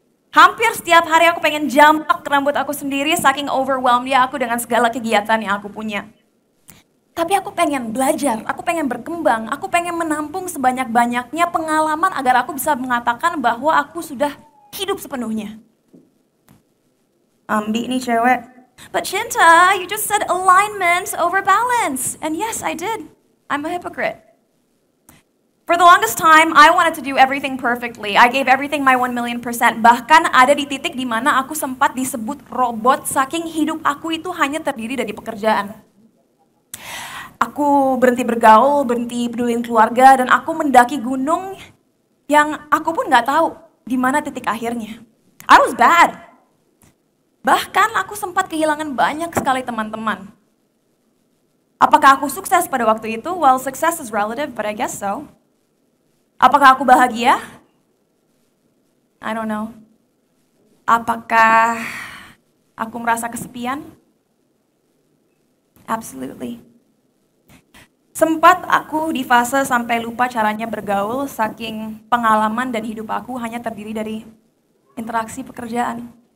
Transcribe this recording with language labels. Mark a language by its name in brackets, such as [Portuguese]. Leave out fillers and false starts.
[Indonesian] Hampir setiap hari aku pengen jambak rambut aku sendiri saking overwhelmed ya aku dengan segala kegiatan yang aku punya. Tapi aku pengen belajar, aku pengen berkembang, aku pengen menampung sebanyak-banyaknya pengalaman agar aku bisa mengatakan bahwa aku sudah hidup sepenuhnya. Ambi nih cewek. [English] But Cinta, you just said alignment over balance. And yes, I did. I'm a hypocrite. For the longest time, I wanted to do everything perfectly. I gave everything my 1,000,000%. [Indonesian] Bahkan ada di titik di mana aku sempat disebut robot saking hidup aku itu hanya terdiri dari pekerjaan. Aku berhenti bergaul, berhenti pedulin keluarga, dan aku mendaki gunung yang aku pun nggak tahu di mana titik akhirnya. [English] I was bad. [Indonesian] Bahkan aku sempat kehilangan banyak sekali teman-teman. Apakah aku sukses pada waktu itu? [English] Well, success is relative, but I guess so. [Indonesian] Apakah aku bahagia? [English] I don't know. [Indonesian] Apakah aku merasa kesepian? Absolutely. Sempat aku di fase sampai lupa caranya bergaul saking pengalaman dan hidup aku hanya terdiri dari interaksi pekerjaan.